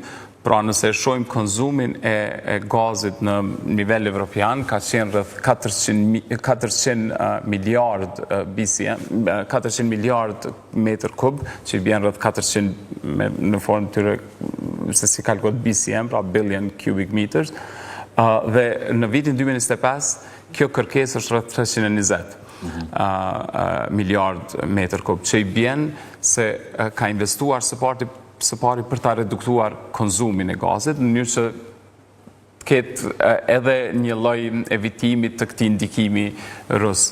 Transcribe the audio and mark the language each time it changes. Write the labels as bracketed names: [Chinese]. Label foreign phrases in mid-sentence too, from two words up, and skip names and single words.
[Albanian] Pra nëse shojmë konsumin e gazit në nivel evropian, ka qenë rreth 400 miliard BCM, 400 miliard metër kub, që i bjen rreth 400 në formë tyre se si kalkulohet BCM, pra [English] billion cubic meters, [Albanian] dhe në vitin 2025, kjo kërkesë është rreth 320 miliard metër kub, që i bjen se ka investuar së pari për ta reduktuar konsumin e gazit, në mënyrë që ketë edhe një lloj evitimi të këtij ndikimi rus.